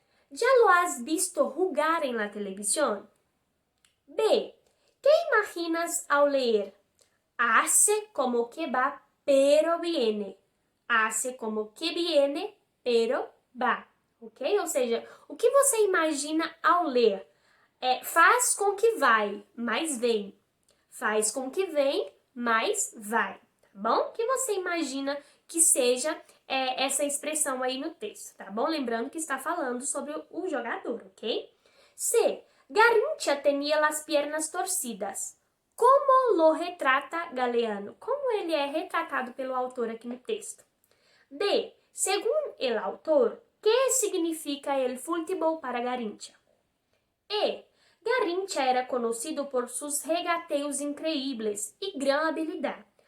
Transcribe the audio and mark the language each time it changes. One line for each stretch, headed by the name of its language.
Spanish: ¿Ya lo has visto jugar en la televisión? B. ¿Qué imaginas ao leer? Hace como que va, pero viene. Hace como que viene, pero va. Ok?
Portuguese: Ou seja, o que você imagina ao ler? Faz com que vai, mas vem. Faz com que vem, mas vai. Tá bom? O que você imagina que seja essa expressão aí no texto, tá bom? Lembrando que está falando sobre o jogador, ok? C.
Spanish: Garrincha tenía las piernas torcidas. Como lo retrata Galeano?
Portuguese: Como ele é retratado pelo autor aqui no texto? D.
Spanish: Según el autor, ¿qué significa el fútbol para Garrincha? E. Garrincha era conocido por sus regateos increíbles y gran habilidad.